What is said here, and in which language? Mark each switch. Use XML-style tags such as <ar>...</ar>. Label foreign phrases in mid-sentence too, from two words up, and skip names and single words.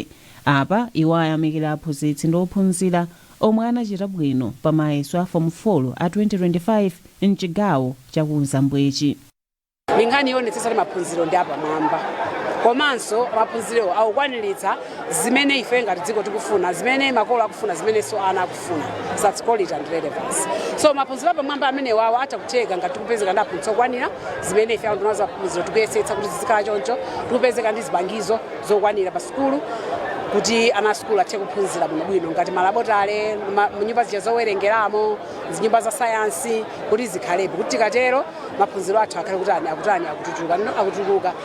<ny>Apa iwo ayamikira aphunzitsi ndi ophunzira omwe anachita bwino pamayeso a Form 4 a 2025 mchigawo cha kunsambwechi. Nkhani yonetsetsa maphunziro ndi apamwamba komanso maphunziro akukwaniritsa zimene ife ngati dziko tikufuna, zimene makolo akufuna, zimene so ana akufuna.</ny> <en>That's quality and relevance.</en> <ny>So maphunziro apamwamba amene wawo atakuteka ngati tikupezeka ndi aphunzitsi okwanira zimene ife anthu nazo maphunziro tikuyesetsa kuti zizikhala choncho, tikupezeka ndi zipangizo zokwanira pa sukulu kuti ana sukulu athe kuphunzira bwinobwino ngati malabotale, nyumba zija zowerengeramo, nyumba za sayansi kuti zikhalepo kuti tikatero maphunziro athu akhale kutani akutuluka.</ny>